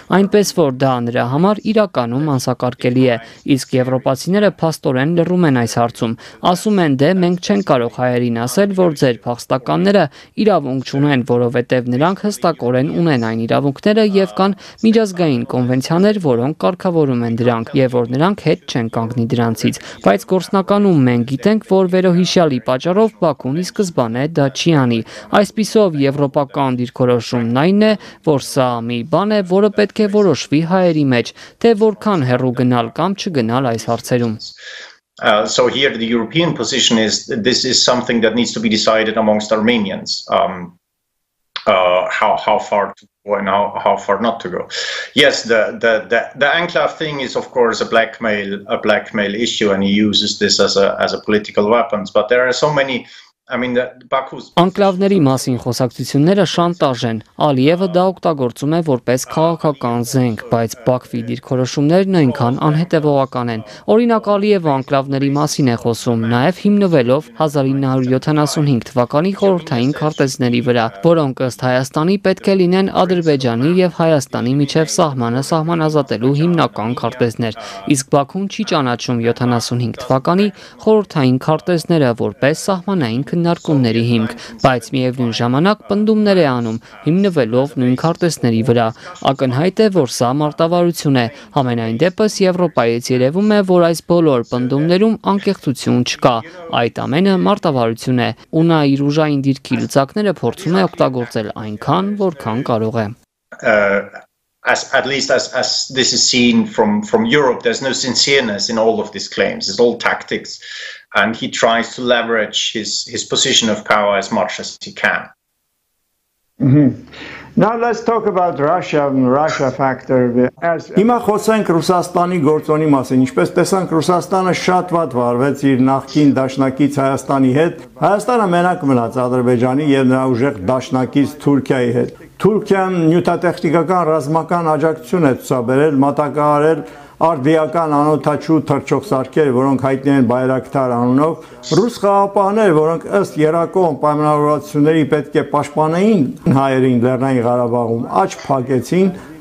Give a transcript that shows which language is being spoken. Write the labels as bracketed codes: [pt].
[hy] այնպես որ դա նրա համար իրականում անսակարկելի է։ Իսկ եվրոպացիները փաստորեն լռում են այս հարցում։ Ասում են, դե մենք չենք կարող հայերին ասել, որ ձեր փախստականները իրավունք չունեն, որովհետև նրանք հստակորեն ունեն այն իրավունքները եւ կան միջազգային կոնվենցիաներ, որոնք կարգավորում են դրանք եւ որ նրանք հետ չեն կանգնի դրանցից, բայց գործնականում մենք գիտենք, որ վերոհիշյալի պատճառով Բաքուն ի սկզբանե դա չի անի։ Այսպիսով եվրոպական դիրքորոշումն այն է, որ սա մի բան է, որը պետք է որոշվի հայերի մեջ, թե որքան հեռու գնալ կամ չգնալ այս հարցերում։ [en] So here the European position is this is something that needs to be decided amongst Armenians. How far to go and how far not to go. Yes, the enclave thing is of course a blackmail issue, and he uses this as a political weapon. But there are so many. I mean, Baku's [hy] Անկլավների մասին խոսակցությունները շանտաժ են։ Ալիևը դա օգտագործում է որպես քաղաքական զենք, բայց Բաքվի դիրքորոշումներն այնքան անհետևողական են։ Օրինակ Ալիևը անկլավների մասին է խոսում, նաև հիմնվելով 1975 թվականի խորհրդային քարտեզների վրա, որոնք ըստ Հայաստանի պետք է լինեն Ադրբեջանի եւ Հայաստանի միջև սահմանը սահմանազատելու հիմնական քարտեզներ։ Իսկ Բաքուն չի ճանաչում 75 թվականի խորհրդային քարտեզները որպես սահմանային քննարկումների հիմք, բայց միևնույն ժամանակ պնդումներ է անում, հիմնվելով նույն քարտեզների վրա։ Ակնհայտ է, որ սա մարտավարություն է։ Համենայն դեպս Եվրոպայից երևում է, որ այս բոլոր պնդումներում անկեղծություն չկա։ Այդ ամենը մարտավարություն է, ու նա իր ուժային դիրքի լծակները փորձում է օգտագործել այնքան, որքան կարող է։ [en] At least as this is seen from Europe, there's no sincereness in all of these claims. It's all tactics, and he tries to leverage his position of power as much as he can. Now let's talk about Russia factor. [hy] Հիմա խոսենք Ռուսաստանի գործոնի մասին։ Ինչպես տեսանք, Ռուսաստանը շատ վատ վարվեց իր նախկին դաշնակից Հայաստանի հետ։ Հայաստանը մենակ մնաց Ադրբեջանի եւ նրա ուժեղ դաշնակից Թուրքիայի հետ։ Թուրքիան նյութատեխնիկական ռազմական աջակցություն է ցուցաբերել, մատակարարել արդիական անօթաչու թռչող սարքեր, որոնք հայտնի են Բայրակտար անունով, ռուս խաղապահներ, որոնք ըստ երակողմ պայմանավորվածությունների պետք է պաշտպանեին հայերին Լեռնային Ղարաբաղում, աճ փակեցին,